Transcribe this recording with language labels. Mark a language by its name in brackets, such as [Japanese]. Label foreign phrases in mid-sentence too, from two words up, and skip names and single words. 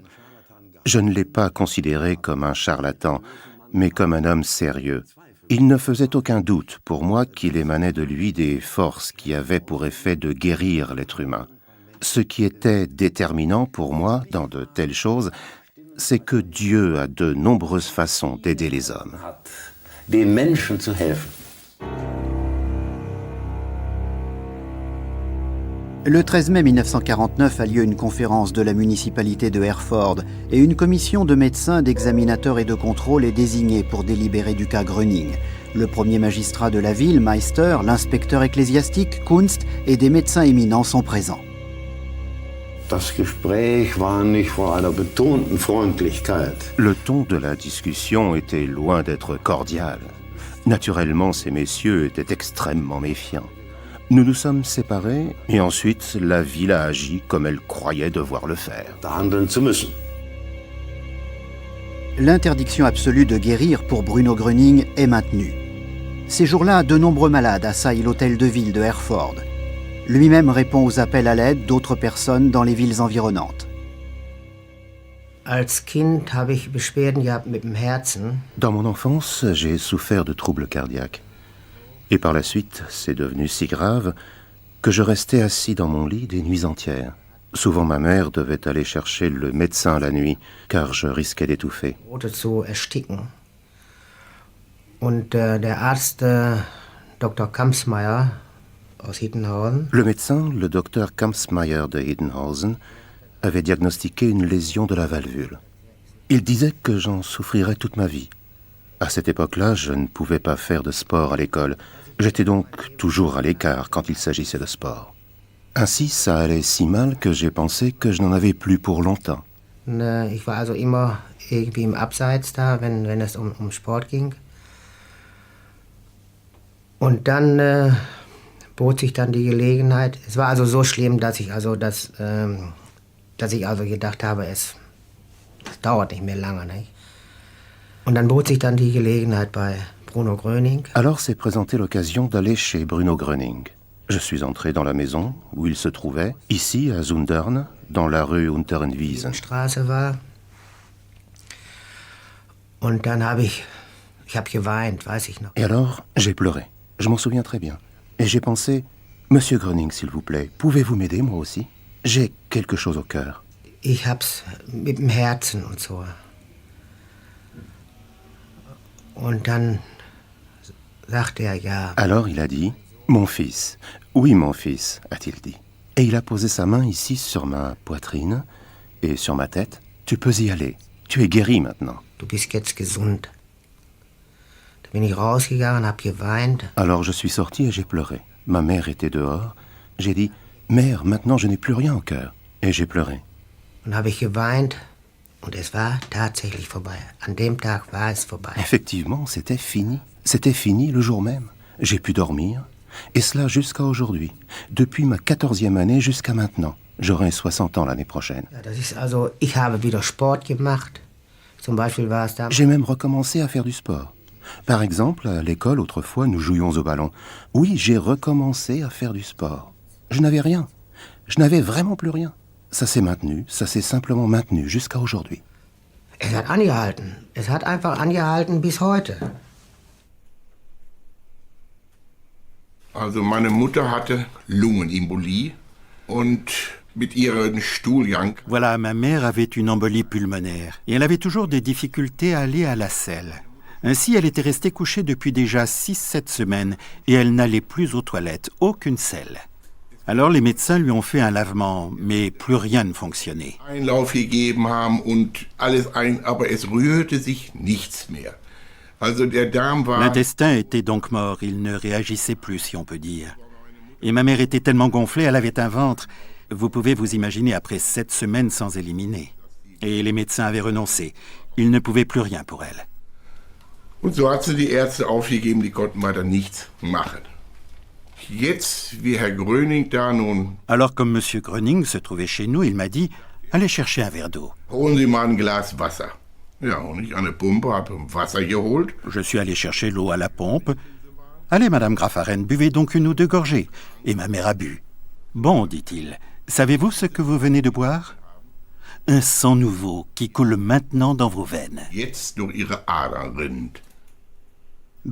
[French] Je ne l'ai pas considéré comme un charlatan, mais comme un homme sérieux. Il ne faisait aucun doute pour moi qu'il émanait de lui des forces qui avaient pour effet de guérir l'être humain. Ce qui était déterminant pour moi dans de telles choses, c'est que Dieu a de nombreuses façons d'aider les hommes. [German] Den Menschen zu helfen. [French] Le 13 mai 1949 a lieu une conférence de la municipalité de Herford et une commission de médecins, d'examinateurs et de contrôle est désignée pour délibérer du cas Gröning. Le premier magistrat de la ville, Meister, l'inspecteur ecclésiastique, Kunst, et des médecins éminents sont présents. [German] Das Gespräch war nicht vor einer betonten Freundlichkeit. [French] Le ton de la discussion était loin d'être cordial. Naturellement, ces messieurs étaient extrêmement méfiants. Nous nous sommes séparés et ensuite la ville a agi comme elle croyait devoir le faire. L'interdiction absolue de guérir pour Bruno Gröning est maintenue. Ces jours-là, de nombreux malades assaillent l'hôtel de ville de Herford. Lui-même répond aux appels à l'aide d'autres personnes dans les villes environnantes. [German] Als Kind habe ich Beschwerden gehabt mit dem Herzen. [French] Dans mon enfance, j'ai souffert de troubles cardiaques. Et par la suite, c'est devenu si grave que je restais assis dans mon lit des nuits entières. Souvent, ma mère devait aller chercher le médecin la nuit, car je risquais d'étouffer. [German] Zu ersticken. Und der Arzt, Dr. Kampsmeier aus Hiddenhausen. [French] Le médecin, le docteur Kampsmeier de Hiddenhausen, avait diagnostiqué une lésion de la valvule. Il disait que j'en souffrirais toute ma vie. À cette époque-là, je ne pouvais pas faire de sport à l'école. J'étais donc toujours à l'écart quand il s'agissait de sport. Ainsi, ça allait si mal que j'ai pensé que je n'en avais plus pour longtemps. [German] Ich war also immer irgendwie im Abseits da, wenn es um Sport ging. Und dann bot sich dann die Gelegenheit. Es war also so schlimm, dass ich gedacht habe, es dauert nicht mehr lange, nicht? Und dann bot sich dann die Gelegenheit bei Bruno Gröning. [French] Alors s'est présentée l'occasion d'aller chez Bruno Gröning. Je suis entré dans la maison où il se trouvait, ici à Zundern, dans la rue Unterenwiesen. [German] Straße war. Und dann habe ich geweint, weiß ich noch. [French] Et alors, j'ai pleuré. Je m'en souviens très bien. Et j'ai pensé, Monsieur Gröning, s'il vous plaît, pouvez-vous m'aider, moi aussi? J'ai quelque chose au cœur. [German] Ich hab's mit dem Herzen und so. Und dann sagte ja. [French] Alors il a dit, mon fils. Oui, mon fils, a-t-il dit. Et il a posé sa main ici sur ma poitrine et sur ma tête. Tu peux y aller. Tu es guéri maintenant. [German] Du bist jetzt gesund. Da bin ich rausgegangen, hab geweint. [French] Alors je suis sorti et j'ai pleuré. Ma mère était dehors. J'ai dit, mère, maintenant je n'ai plus rien au cœur. Et j'ai pleuré. [German] Und habe ich geweint. Und es war tatsächlich vorbei. An dem Tag war es vorbei. [French] Effectivement, c'était fini. C'était fini le jour même. J'ai pu dormir. Et cela jusqu'à aujourd'hui. Depuis ma 14e année jusqu'à maintenant. J'aurai 60 ans l'année prochaine. [German] Ja, das ist also, ich habe wieder Sport gemacht. Zum Beispiel war es da. [French] J'ai même recommencé à faire du sport. Par exemple, à l'école, autrefois, nous jouions au ballon. Oui, j'ai recommencé à faire du sport. Je n'avais rien. Je n'avais vraiment plus rien. Ça s'est maintenu, ça s'est simplement maintenu jusqu'à aujourd'hui. [German] Es hat angehalten. Es hat einfach angehalten bis heute. Also meine Mutter hatte Lungenembolie und mit ihrem Stuhlgang. [French] Voilà, ma mère avait une embolie pulmonaire et elle avait toujours des difficultés à aller à la selle. Ainsi, elle était restée couchée depuis déjà 6-7 semaines et elle n'allait plus aux toilettes, aucune selle. Alors les médecins lui ont fait un lavement, mais plus rien ne fonctionnait. [German] Einlauf gegeben haben und alles aber es rührte sich nichts mehr. Also der Darm war. [French] L'intestin était donc mort, il ne réagissait plus, si on peut dire. Et ma mère était tellement gonflée, elle avait un ventre. Vous pouvez vous imaginer après 7 semaines sans éliminer. Et les médecins avaient renoncé. Ils ne pouvaient plus rien pour elle. [German] Und so hat sie die Ärzte aufgegeben, die konnten weiter nichts machen. Jetzt, wie Herr Gröning da nun. [French] Alors, comme Monsieur Gröning se trouvait chez nous, il m'a dit « Allez chercher un verre d'eau. » [German] Holen Sie mal ein Glas Wasser. Ja, und ich an der Pumpe habe Wasser geholt. [French] Je suis allé chercher l'eau à la pompe. « Allez, Madame Graffaren, buvez donc 1 ou 2 gorgées. » Et ma mère a bu. « Bon, dit-il, savez-vous ce que vous venez de boire? Un sang nouveau qui coule maintenant dans vos veines. » [German] Jetzt durch Ihre Adern rinnt.